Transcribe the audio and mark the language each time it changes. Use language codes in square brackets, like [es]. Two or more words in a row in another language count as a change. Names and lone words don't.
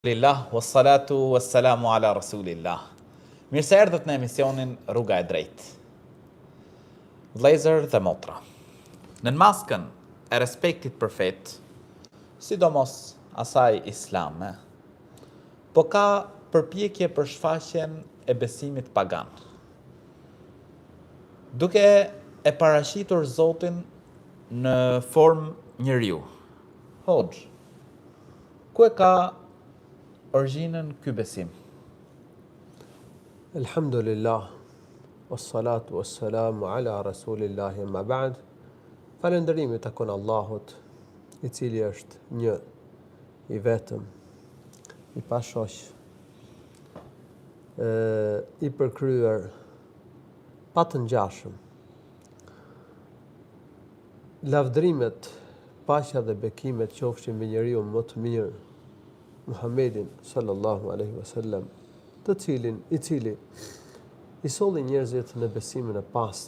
[ar] لله والصلاة والسلام على رسول الله. [sq] Mirë se erdhët në emisionin Rruga e Drejtë. Vëllezër dhe motra, në maskën e respektit për fetë, sidomos asaj islame, po ka përpjekje për shfaqjen e besimit pagan. Duke e paraqitur Zotin në formë njeriu. Hoxh, ku e ka origjinën ky besim? [ar] الحمد لله والصلاة والسلام على رسول الله أما بعد. [sq] Falënderimi takon Allahut, i cili është një, i vetëm, i pashoq, i përkryer, pa të ngjashëm. Lavdrimet, paqja dhe bekimet qofshin mbi njeriu më të mirë, Muhammedin [ar] صلى الله عليه وسلم, [sq] i cili i solli njerëzit në besimin e pastër.